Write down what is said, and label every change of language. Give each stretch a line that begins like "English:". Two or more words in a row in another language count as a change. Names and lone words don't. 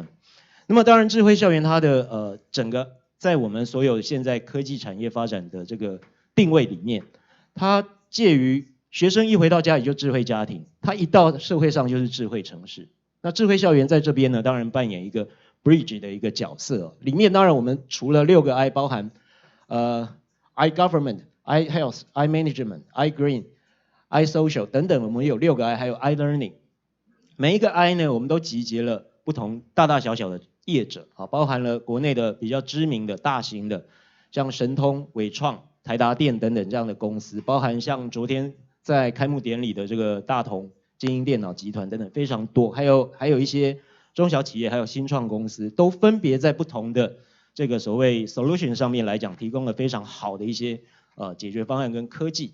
Chinese: 那么当然智慧校园它的整个在我们所有现在科技产业发展的这个定位里面，它介于学生一回到家里就智慧家庭，他一到社会上就是智慧城市。那智慧校园在这边呢，当然扮演一个 bridge 的一个角色。里面当然我们除了6个 I， 包含
English: I government、 I health、 I management、 I green、 I social
Chinese: 等等，我们有6个 I， 还有
English: I learning。
Chinese: 每一个 I 呢，我们都集结了不同大大小小的业者包含了国内的比较知名的大型的，像神通、伟创、台达电等等这样的公司，包含像昨天在开幕典礼的这个大同、精英电脑集团等等非常多，还有一些中小企业，还有新创公司，都分别在不同的这个所谓 solution 上面来讲，提供了非常好的一些解决方案跟科技。